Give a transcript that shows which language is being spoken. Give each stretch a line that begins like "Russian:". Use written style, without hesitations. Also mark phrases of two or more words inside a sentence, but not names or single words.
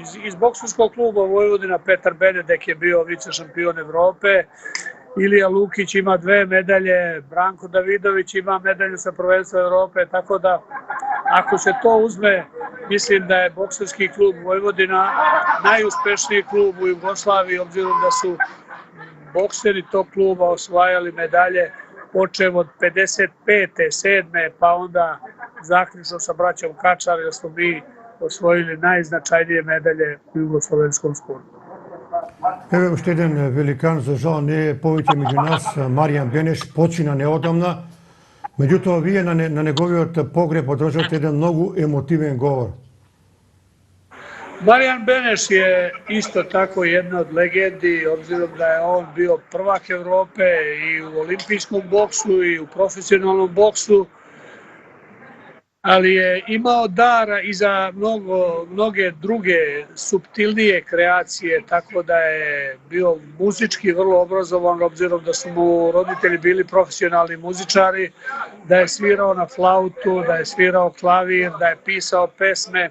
Serbian: Iz bokserskog kluba Vojvodina Petar Benedek je bio vice šampion Evrope, Ilija Lukić ima 2 medalje, Branko Davidović ima medalju sa prvenstva Evrope, tako da ako se to uzme, mislim da je bokserski klub Vojvodina najuspešniji klub u Jugoslaviji, obzirom da su bokseri tog kluba osvajali medalje počev od 55. 7. pa onda zaključno sa braćom Kačar, jer smo mi osvojili najznačajnije medalje u jugoslovenskom sportu. Evo još jedan velikan,
Macedonian: za žal не е повеќе меѓу нас, Маријан Бенеш, почина неодамна. Меѓутоа, вие на неговиот погреб одржавте еден многу емотивен говор.
Serbian: Marijan Beneš je isto tako jedna od legendi, obzirom da je on bio prvak Evrope i u olimpijskom boksu i u profesionalnom boksu, ali je imao dara i za mnoge druge suptilnije kreacije, tako da je bio muzički vrlo obrazovan, obzirom da su mu roditelji bili profesionalni muzičari, da je svirao na flautu, da je svirao klavir, da je pisao pesme.